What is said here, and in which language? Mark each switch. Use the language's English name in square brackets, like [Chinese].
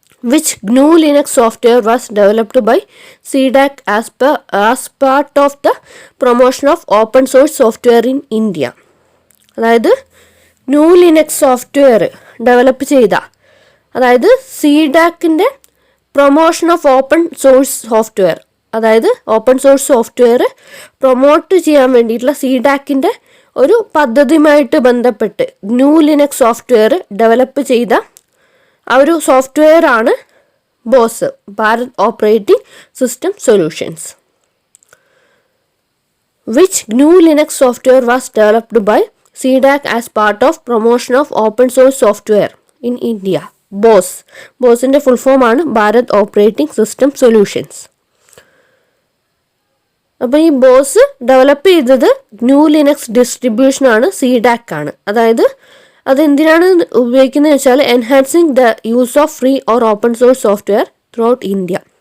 [English] Which GNU Linux software was developed by CDAC as part of the promotion of open source software in India? [Malayalam] അതായത് GNU Linux software develop ചെയ്ത, അതായത് CDACൻ്റെ promotion of open source software, അതായത് open source software promote ചെയ്യാൻ വേണ്ടിയിട്ടുള്ള CDACൻ്റെ ഒരു പദ്ധതിയുമായിട്ട് ബന്ധപ്പെട്ട് GNU Linux software develop ചെയ്ത ആ ഒരു സോഫ്റ്റ്വെയർ ആണ് boss, Bharat operating system solutions. [English] Which GNU Linux software was developed by CDAC as part of promotion of open source software in India? [Malayalam] ബോസിൻ്റെ full form ആണ് ഭാരത് ഓപ്പറേറ്റിംഗ് സിസ്റ്റം സൊല്യൂഷൻസ്. അപ്പോൾ ഈ boss develop ചെയ്തത് GNU Linux ഡിസ്ട്രിബ്യൂഷനാണ്, CDAC ആണ്. അതായത് അതെന്തിനാണ് ഉപയോഗിക്കുന്നത് വെച്ചാൽ [English] Enhancing the use of free or open source software throughout India.